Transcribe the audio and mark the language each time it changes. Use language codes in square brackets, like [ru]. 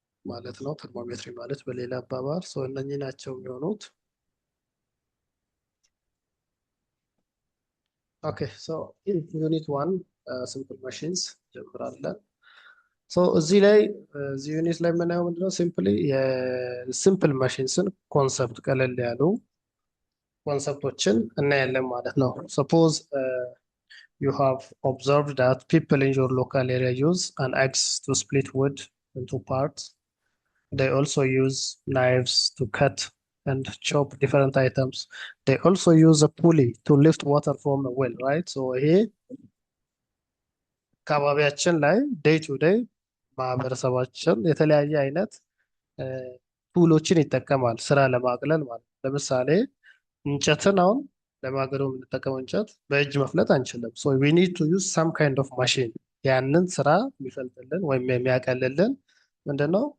[am] ማለት ነው። ተርሞሜትሪ ማለት በሌላ አባባል እነኚህ ናቸው የሚሆኑት። [en] ኦኬ ሶ ዩኒት ዋን ሲምፕል ማሽንስ [am] ጀምራለን። እዚህ ላይ እዚህ ዩኒት ላይ የምናየው ምንድነው? ሲምፕሊ የሲምፕል ማሽንስን ኮንሰፕት ቀለል ያሉ ኮንሰፕቶችን እናያለን ማለት ነው። [en] ሰፖዝ you have observed that people in your local area use an axe to split wood into parts. They also use knives to cut and chop different items. They also use a pulley to lift water from a well, right? [am] So here አካባቢያችን ላይ ዴይ ቱ ዴይ ማህበረሰባችን የተለያየ አይነት ቱሎችን ይጠቀማል ስራ ለማቅለል ማለት ነው። ለምሳሌ እንጨትን አሁን ለማገዶ የምንጠቀመው እንጨት በእጅ መፍለጥ አንችልም። [en] ሶ ዊ ኒድ ቱ ዩዝ ሳም ካይንድ ኦፍ ማሽን [am] ያንን ስራ የሚፈልጥልን ወይም የሚያቀልልን ምንድነው?